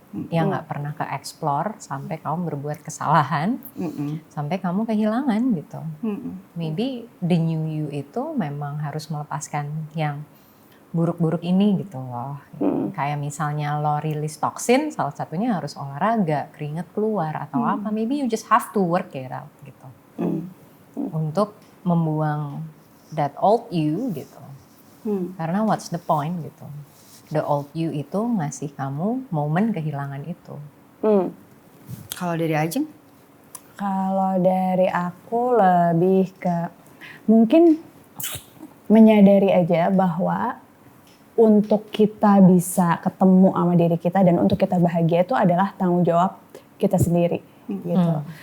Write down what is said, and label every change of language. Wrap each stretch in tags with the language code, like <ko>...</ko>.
<id>Yang gak pernah ke-explore sampai kamu berbuat kesalahan. Sampai kamu kehilangan gitu.</id> <en>Maybe the new you</en> <id>itu memang harus melepaskan yang buruk-buruk ini gitu loh. Kayak misalnya lo rilis toksin, salah satunya harus olahraga, keringet keluar atau apa.</id> <en>Maybe you just have to work it out</en> <id>gitu. Untuk membuang</id> <en>that old you</en> <id>gitu. Karena</id> <en>what's the point</en> <id>gitu.</id> <en>The old you</en> <id>itu ngasih kamu momen kehilangan itu. Kalau dari Ajeng? Kalau dari aku lebih ke mungkin menyadari aja bahwa untuk kita bisa ketemu sama diri kita dan untuk kita bahagia itu adalah tanggung jawab kita sendiri gitu.</id>